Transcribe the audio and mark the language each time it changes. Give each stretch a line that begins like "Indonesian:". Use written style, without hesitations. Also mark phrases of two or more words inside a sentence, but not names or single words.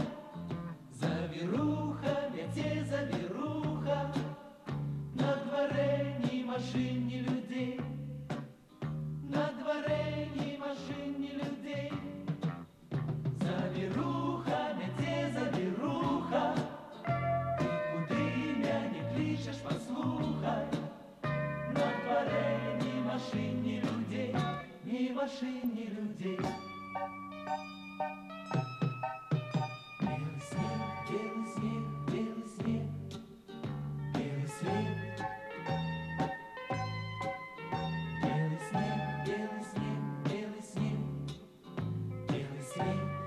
Ukrainian: Завіруха, в'яте завіруха, на дворе ні машин, ні людей, на дворе ні машин, ні людей. Завіруха, в'яте завіруха, ти куди мене кличеш, послухай. На дворе ні машин, ні людей, ні машин, ні людей.
Russian: Белый снег, белый снег, белый снег, белый снег. Белый снег, белый снег, белый снег, белый снег.